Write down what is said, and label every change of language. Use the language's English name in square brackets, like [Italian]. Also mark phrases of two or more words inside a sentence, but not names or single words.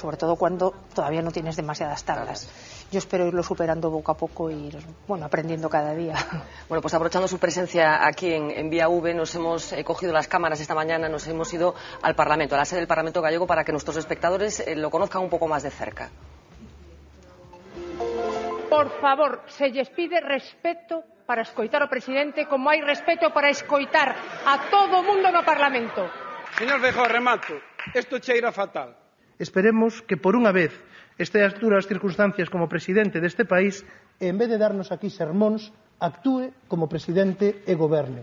[Spanish] Sobre todo cuando todavía no tienes demasiadas tablas. Yo espero irlo superando poco a poco e ir, aprendiendo cada día. Bueno, pues aprovechando su presencia aquí en Vía V, nos hemos cogido las cámaras esta mañana, nos hemos ido al Parlamento, a la sede del Parlamento gallego, para que nuestros espectadores lo conozcan un poco más de cerca. [Galician] Por favor, se lles pide respeto para escoitar ao presidente, como hai respeto para escoitar a todo o mundo no Parlamento. Señor Feijóo, remato. Isto cheira fatal. Esperemos que por unha vez estas duras circunstancias como presidente deste país e, en vez de darnos aquí sermóns, actúe como presidente e goberne.